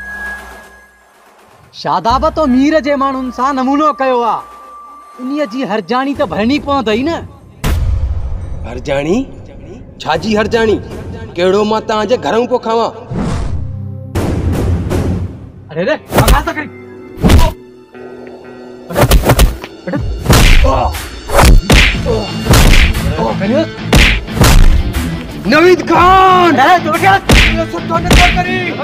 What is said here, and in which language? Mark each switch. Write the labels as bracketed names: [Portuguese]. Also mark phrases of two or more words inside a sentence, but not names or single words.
[Sindhi] शादाब तो मीर जे माण्हुनि सां नमूनो कयो आ उन्हीअ जी हरजानी त भरणी पवंदई न हरजानी छाजी हरजानी केड़ो मां तां जे घरों पो खावा अरे रे भगा त करी नवीद खान अरे तो क्या ये सब तो ने करी